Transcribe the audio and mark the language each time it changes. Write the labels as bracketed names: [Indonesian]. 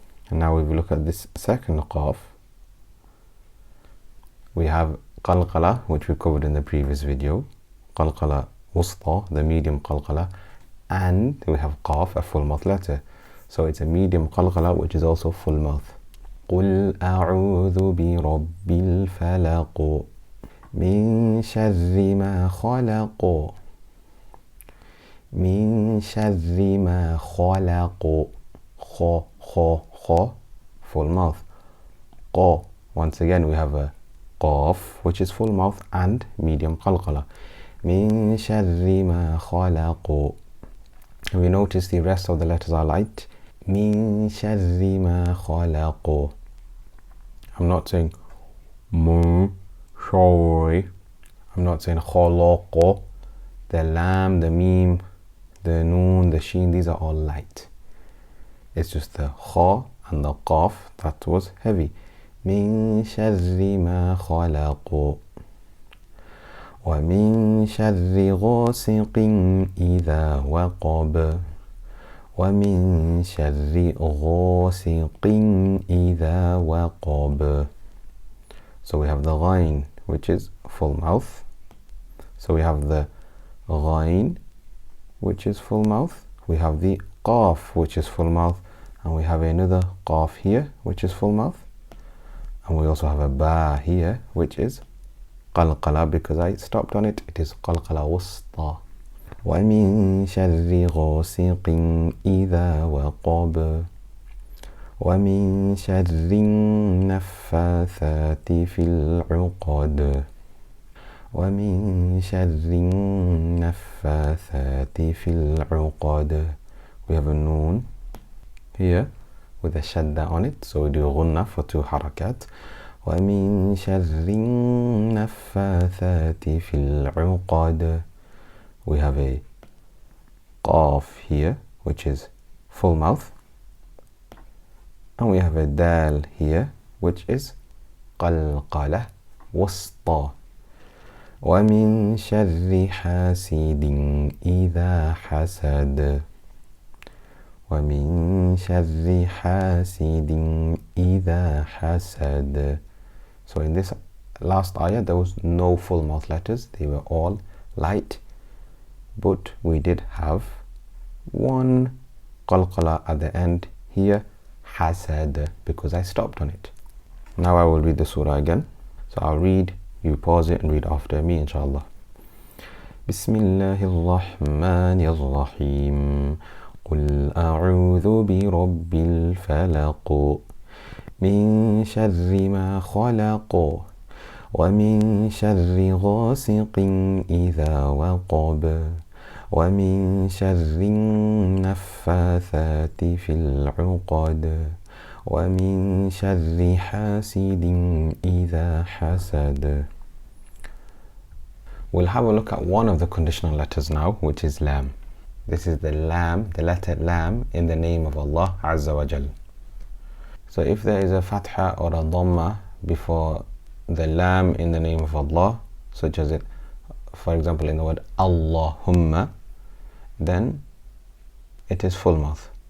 [English] And now if we look at this second Qaf, we have Qalqala, which we covered in the previous video, Qalqala Wusta, the medium Qalqala, and we have Qaf, a full mouth letter. So it's a medium Qalqala, which is also full mouth. [Arabic] قل أعوذ برب الفلق من شر ما خلق من شر ما خلق. [English] خ خ خ, full mouth. ق, once again we have a Qaf, which is full mouth and medium Qalqala. [Arabic] من شر ما خلق. [English] We notice the rest of the letters are light. [Arabic] من شر ما خلق. [English] I'm not saying mu, shoy. I'm not saying خلق. The lam, the meme, the noon, the sheen, these are all light. It's just the kha and the qaf that was heavy. [Arabic] من شر ما خلق ومن شر غاسق إذا وقب ومن شر غاسق إذا وقب. [English] So we have the ghain, which is full mouth. So we have the ghain, which is full mouth. We have the qaf, which is full mouth. And we have another qaf here, which is full mouth. And we also have a ba here, which is qalqala. Because I stopped on it, it is qalqala wusta. [Arabic] ومن شر غاسق إذا وقب ومن شر النفاثات في العقد ومن شر النفاثات في العقد. [English] We have a noon here with a shadda on it, so we do ghunna for 2 harakat. [Arabic] ومن شر النفاثات في العقد. [English] We have a qaf here, which is full mouth, and we have a dal here, which is qalqala wusta. [Arabic] ومن شر حاسد إذا حسد ومن شر حاسد إذا حسد. [English] So in this last ayah there was no full mouth letters, they were all light, but we did have one qalqala at the end here, hasad, because I stopped on it. Now I will read the surah again. So I'll read, you pause it and read after me, inshallah. [Arabic] Bismillahirrahmanirrahim. قل أعوذ برب الفلق من شر ما خلق ومن شر غاسق إذا وقب ومن شر النفاثات في العقد ومن شر حاسد إذا حسد. [English] We'll have a look at one of the conditional letters now, which is lam. This is the lam, the letter lam in the name of Allah Azza wa Jal. So if there is a fatha or a dhamma before the lam in the name of Allah, such as it, for example, in the word Allahumma, then it is full mouth.